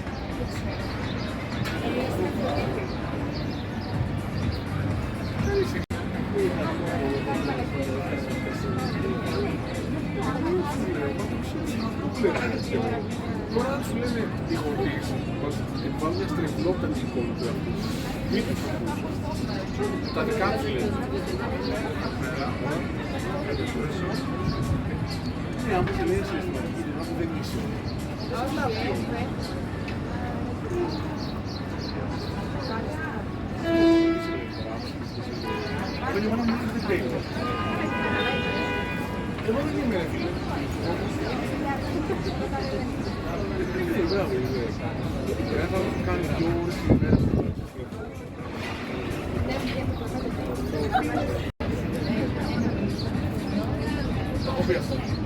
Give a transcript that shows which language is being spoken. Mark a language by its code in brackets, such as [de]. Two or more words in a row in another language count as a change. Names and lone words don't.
[el] Τώρα σου λένε οι γονείς πως υπάρχουν μια στρεβλότητα της εικόνας του εαυτού. Μην τους ακούς. Τα δικά τους λένε. Ναι, άμα σε λέει συναισθηματική, άμα δεν είσαι. Αλλά πιο. [de] Aber die waren noch nicht gedreht. [el] Εγώ δεν είμαι ρε φίλε. Ναι, μπράβο, είναι. Θα κάνει 2 ώρες την ημέρα. Τα έχω πει αυτό.